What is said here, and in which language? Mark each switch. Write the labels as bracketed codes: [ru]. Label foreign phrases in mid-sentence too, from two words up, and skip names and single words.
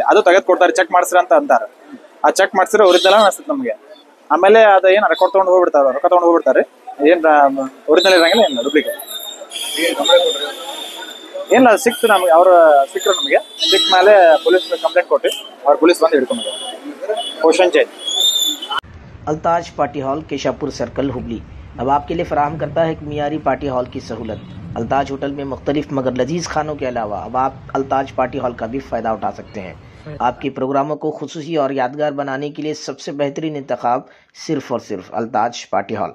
[kn] ಅದು ತೆಗೆದು ಕೊಡ್ತಾರೆ, ಚೆಕ್ ಮಾಡಿಸ್ರಿ ಅಂತ ಅಂತಾರೆ. ಆ ಚೆಕ್ ಮಾಡಿಸಿದ್ರೆ ಒರಿಜಿನಲ್ ಅನಿಸುತ್ತೆ ನಮಗೆ. ಆಮೇಲೆ ಅದು ಏನು ರೆಕಾರ್ಡ್ ತೊಗೊಂಡು ಹೋಗ್ಬಿಡ್ತಾರೆ, ರೊಕ್ಕ ತೊಗೊಂಡು ಹೋಗ್ಬಿಡ್ತಾರೆ. ಏನು ಒರಿಜಿನಲ್ ಇರಂಗಿಲ್ಲ, ಏನು ಡೂಪ್ಲಿಕೇಟ್ ಏನಿಲ್ಲ. ಸಿಕ್ತು ನಮಗೆ, ಅವ್ರು ಸಿಕ್ಕರು ನಮಗೆ. ಸಿಕ್ಕ ಮೇಲೆ [en] police complaint [kn] ಕೊಟ್ಟು ಅವ್ರು ಪೊಲೀಸ್ ಬಂದು ಹಿಡ್ಕೊಂಡು ಪೋಷಣ್ ಜೈನ್. [ur] الطاج پارٹی ہال کیشاپور سرکل ہبلی اب آپ کے لیے فراہم کرتا ہے ایک معیاری [en] party hall [ur] کی سہولت. الطاج ہوٹل میں مختلف مگر لذیذ کھانوں کے علاوہ اب آپ الطاج پارٹی ہال کا بھی فائدہ اٹھا سکتے ہیں. آپ کے پروگراموں کو خصوصی اور یادگار بنانے کے لیے سب سے بہترین انتخاب صرف اور صرف الطاج پارٹی ہال.